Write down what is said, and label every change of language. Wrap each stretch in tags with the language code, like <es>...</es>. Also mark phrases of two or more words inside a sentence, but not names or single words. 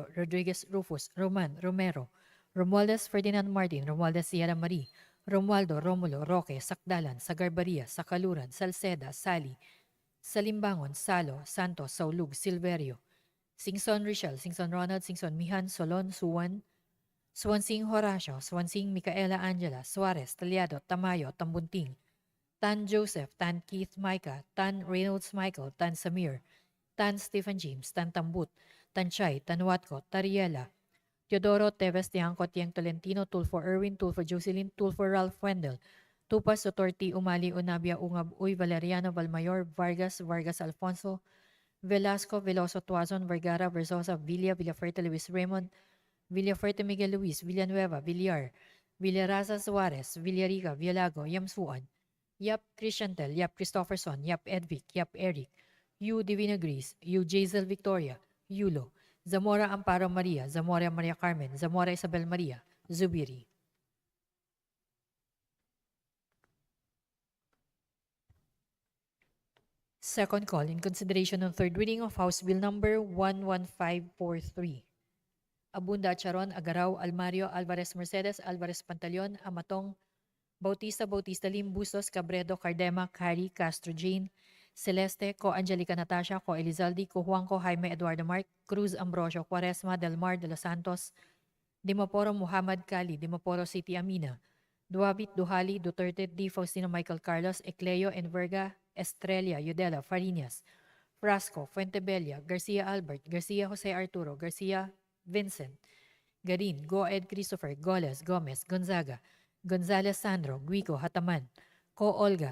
<en>Rodriguez, Rufus, Roman, Romero, Romualdez, Ferdinand Martin, Romualdez, Sierra Marie, Romualdo, Romulo, Roque, Sakdalan, Sagarbaria, Sakaluran, Salceda, Sali, Salimbangon, Salo, Santos, Saulug, Silverio, Singson Richel, Singson Ronald, Singson Mihan, Solon, Suwan, Swansing Horacio, Swansing Micaela Angela, Suarez, Taliado, Tamayo, Tambunting, Tan Joseph, Tan Keith Micah, Tan Reynolds Michael, Tan Samir, Tan Stephen James, Tan Tambut, Tan Chay, Tan Watco, Tariela, Teodoro, Teves, Tiangco, Tiang Tolentino, Tulfo Erwin, Tulfo Jocelyn, Tulfo Ralph Wendell, Tupas, Sotorti, Umali, Unabia, Ungab, Uy, Valeriano, Valmayor, Vargas, Vargas Alfonso, Velasco, Veloso, Tuazon, Vergara, Versosa, Villa, Villafuerte, Luis Raymond, Villafuerte, Miguel Luis, Villanueva, Villar, Villaraza, Suarez, Villarica, Villago, Yamsuan, Yap Christiantel, Yap Christopherson, Yap Edvic, Yap Eric, Yu Divina Gris, Yu Jazel Victoria, Yulo, Zamora Amparo Maria, Zamora Maria Carmen, Zamora Isabel Maria, Zubiri. Second call in consideration of third reading of House Bill number 11543. Abunda, Charon, Agaraw, Almario, Alvarez Mercedes, Alvarez Pantaleon, Amatong, Bautista, Lim, Bustos, Cabredo, Cardema, Cari, Castro, Jean, Celeste, Co Angelica Natasha, Co Elizalde, Co Juanco, Jaime Eduardo Mark, Cruz Ambrosio, Quaresma, Delmar de los Santos, Dimaporo Muhammad Kali, Dimaporo City Amina, Duabit Duhali, Duterte, D. Faustino Michael Carlos, Ecleo, Enverga, Estrella, Yudela, Farinas, Frasco, Fuentebella, Garcia Albert, Garcia Jose Arturo, Garcia Vincent, Garin, Goed Christopher, Goles, Gomez, Gonzaga, Gonzales Sandro, Guico, Hataman, Co Olga,</en>